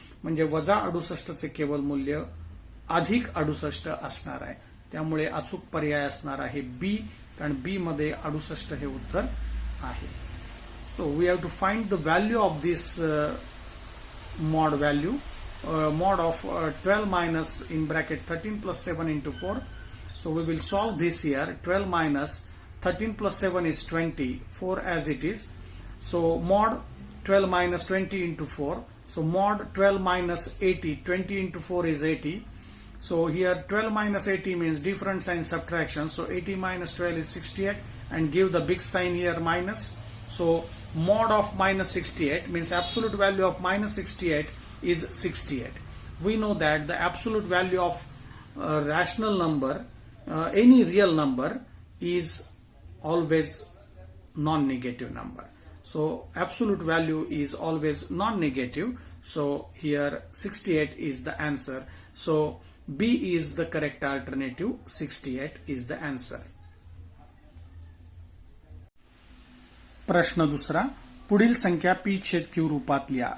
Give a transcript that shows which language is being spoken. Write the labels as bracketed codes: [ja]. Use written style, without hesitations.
[mr] म्हणजे वजा 68चे केवल मूल्य अधिक 68 असणार आहे. त्यामुळे अचूक पर्याय असणार आहे बी, कारण बी मध्ये 68 हे उत्तर आहे. [en] So we have to find the value of this mod value. Mod of 12 minus in bracket 13 plus 7 into 4. So we will solve this here. 12 minus 13 plus 7 is 20, 4 as it is. So mod 12 minus 20 into 4. So mod 12 minus 80, 20 into 4 is 80. So here 12 minus 80 means different sign subtraction. So 80 minus 12 is 68, and give the big sign here minus. So mod of minus 68 means absolute value of minus 68 is 68. We know that the absolute value of rational number, any real number, is always non-negative number. So absolute value is always non-negative. So here 68 is the answer. So B is the correct alternative. 68 is the answer. [mr] प्रश्न दुसरा, पुढील संख्या P छेद Q रूपात लिहा.